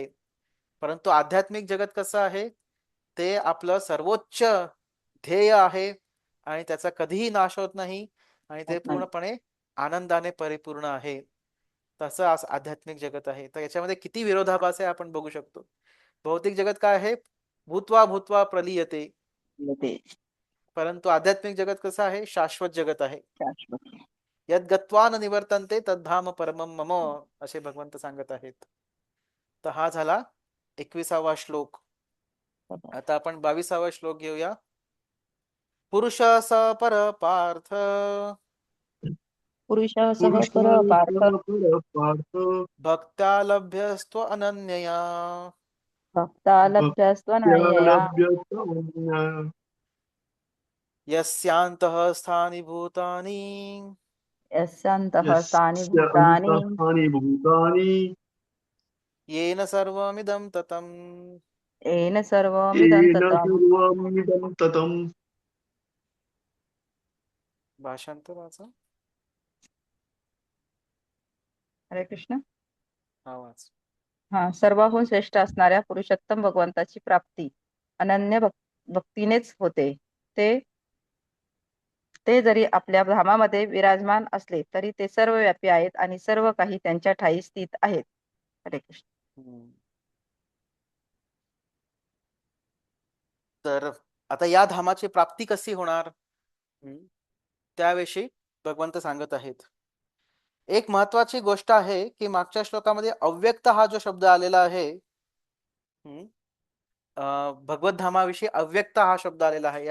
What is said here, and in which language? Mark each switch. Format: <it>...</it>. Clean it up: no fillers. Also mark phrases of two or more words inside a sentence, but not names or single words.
<mr>परंतु आध्यात्मिक जगत कसं आहे, ते आपलं सर्वोच्च ध्येय आहे आणि त्याचा कधीही नाश होत नाही आणि ते पूर्णपणे आनंदाने परिपूर्ण आहे. तसं आध्यात्मिक जगत आहे. तर याच्यामध्ये किती विरोधाभास आहे आपण बघू शकतो. भौतिक जगत काय आहे,</mr> <sa>भूत्वा भूत्वा प्रलीयते,</sa> <mr>परंतु आध्यात्मिक जगत कसं आहे, शाश्वत जगत आहे.</mr> <sa>यद गत्वा न निवर्तन्ते तद्धाम परमम मम,</sa> <mr>असे भगवंत सांगत आहेत. तर हा झाला 21वा श्लोक. आता आपण 22वा श्लोक घेऊया.</mr> <sa>पुरुष स पर पार्थ, पुरुषः सह पर पार्थ, भक्त्या लभ्यस्त्व अनन्यया, भक्ता लभ्यस्त्वनन्यया, यस्यान्तः स्थानि भूतानि यस्यान्तः स्थानि भूतानि येन सर्वमिदं ततम्. येन सर्वमिदं येन ततं सर्वमिदं ततं.</sa> <mr>भाषांतर वाचा.</mr> <sa>हरे कृष्ण.</sa> <mr>आवाज. सर्वाहून श्रेष्ठ असणाऱ्या पुरुषोत्तम भगवंताची प्राप्ती अनन्य भक्तीनेच होते. ते ते जरी आपल्या धामामध्ये विराजमान असले तरी ते सर्वव्यापी आहेत आणि सर्व काही त्यांच्या ठायी स्थित आहेत.</mr> <sa>हरे कृष्ण. हम्म.</sa> <mr>तर आता या धामाची प्राप्ती कशी होणार, त्याविषयी भगवंत सांगत आहेत. एक महत्वाची गोष्ट आहे की मागच्या श्लोकामध्ये अव्यक्त हा जो शब्द आलेला आहे, भगवत धामाविषयी अव्यक्त हा शब्द आलेला आहे.</mr>